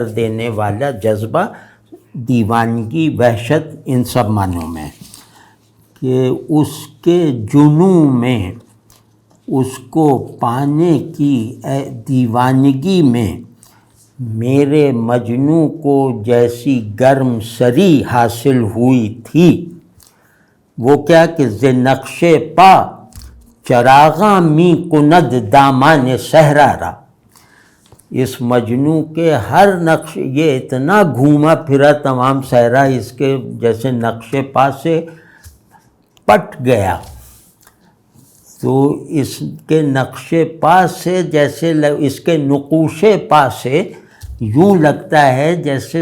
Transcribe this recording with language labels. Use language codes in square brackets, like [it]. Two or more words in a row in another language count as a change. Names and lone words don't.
[ur] دینے والا جذبہ، دیوانگی، وحشت، ان سب معنوں میں، کہ اس کے جنوں میں، اس کو پانے کی دیوانگی میں میرے مجنوں کو جیسی گرم سری حاصل ہوئی تھی، وہ کیا کہ [fa] ز نقش پا چراغاں می کند دامان صحرا را، [ur] اس مجنوں کے ہر نقش، یہ اتنا گھوما پھرا تمام صحرا اس کے جیسے نقش پا سے پٹ گیا، تو اس کے نقش پا سے جیسے اس کے نقوش پا سے یوں لگتا ہے جیسے